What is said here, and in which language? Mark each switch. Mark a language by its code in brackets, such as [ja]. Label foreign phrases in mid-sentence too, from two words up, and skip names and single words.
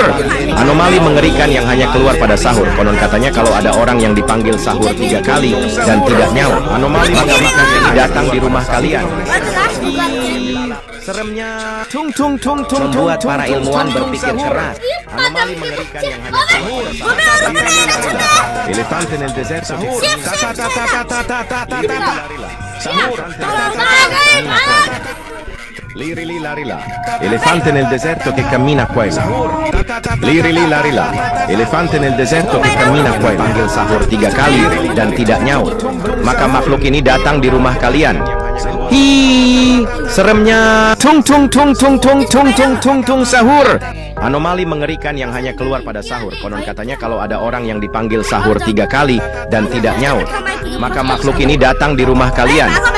[id] Anomali mengerikan yang hanya keluar pada sahur. Konon katanya kalau ada orang yang dipanggil sahur 3 kali dan tidak nyaut, anomali mengerikan ini datang di rumah kalian. Seremnya membuat para ilmuwan berpikir keras. Anomali mengerikan yang hanya keluar pada sahur. [it] Elefante nel deserto Liri li lari là. Elefante nel deserto che cammina qua e là. Liri li lari là. Elefante nel deserto che cammina qua e là. [id] Panggil sahur 3 kali dan tidak nyaut, maka makhluk ini datang di rumah kalian. Seremnya tung sahur. Anomali mengerikan yang hanya keluar pada sahur. Konon katanya kalau ada orang yang dipanggil sahur 3 kali dan tidak nyaut, maka makhluk ini datang di rumah kalian.